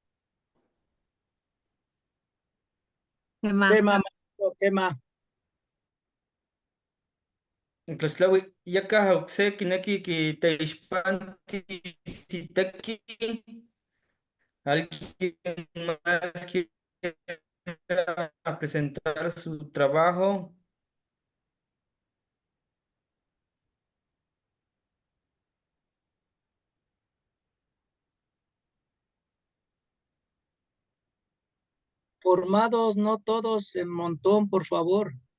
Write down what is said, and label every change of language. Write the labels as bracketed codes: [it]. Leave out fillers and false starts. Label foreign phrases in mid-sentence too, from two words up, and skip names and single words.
[es] Tema. Quema, maestro, quema. [nah] Tlaxtlaui, yaka okse kineki kiteixpanti siteki. [es] ¿Alguien más quiera presentar su trabajo? Formados, no todos en montón, por favor.